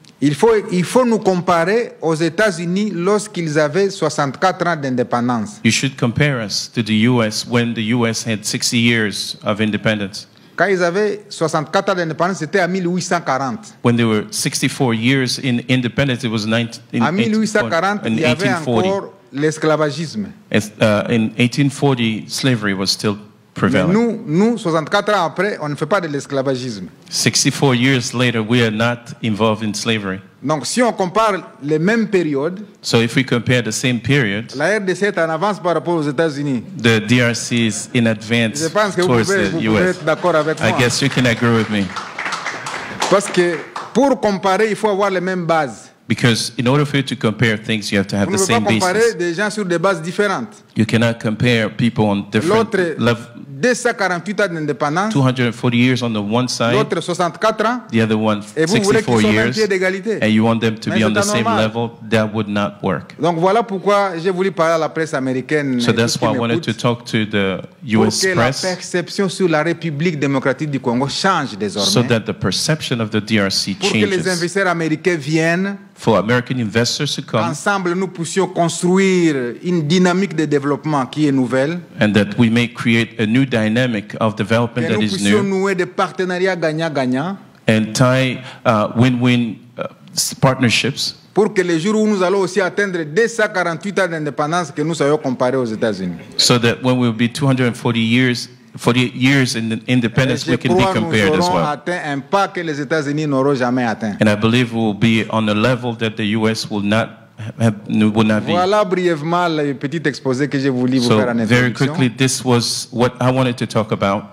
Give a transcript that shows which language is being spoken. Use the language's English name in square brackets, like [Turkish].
[French] Il faut nous comparer aux États-Unis lorsqu'ils avaient 64 ans d'indépendance. [English] You should compare us to the US when the US had 60 years of independence. [French] Quand ils avaient 64 ans d'indépendance, c'était en 1840. [English] When they were 64 years in independence, it was [French] en 1840, il y avait encore l'esclavagisme. [English] In 1840, slavery was still prevalent. [French] Mais nous, 64 ans après, on ne fait pas de l'esclavagisme. [English] 64 years later, we are not involved in slavery. [French] Donc, si on compare les mêmes périodes, [English] so if we compare the same period, [French] la RDC est en avance par rapport aux États-Unis. [English] The DRC is in advance [French] Je pense que [English] towards [French] vous [English] the [French] pouvez [English] US. [French] être d'accord avec moi. [English] I guess you can agree with me. [French] Parce que pour comparer, il faut avoir les mêmes bases. [English] Because in order for you to compare things, you have to have the same basis. [French] Vous ne pouvez pas comparer des gens sur des bases différentes. [English] You cannot compare people on different levels. [French] 248 ans d'indépendance. [English] 240 years on the one side. [French] L'autre 64 ans. [English] The other one 64 years. And you want them to be on the same level. That would not work. [French] Donc voilà pourquoi j'ai voulu parler à la presse américaine. [English] So that's why I wanted to talk to the US [French] pour que [English] press. [French] La perception sur la République démocratique du Congo change désormais. [English] So that the perception of the DRC changes. [French] Pour que les investisseurs américains viennent. [English] For American investors to come. [French] Ensemble, nous puissions construire une dynamique de développement qui est nouvelle. [English] And that we may create a new dynamic of development that is new. [French] Que nous puissions nouer des partenariats gagnant-gagnant. [English] And tie win-win partnerships. [French] Pour que les jours où nous allons aussi atteindre 248 ans d'indépendance, que nous soyons comparés aux États-Unis. [English] So that when we will be 248 years in independence, we can be compared as well. [French] Atteint un pas que les États-Unis n'auront jamais atteint. [English] And I believe we will be on a level that the US will not be. [French] Voilà brièvement le petit exposé que j'ai voulu vous faire en introduction. [English] Very quickly, this was what I wanted to talk about.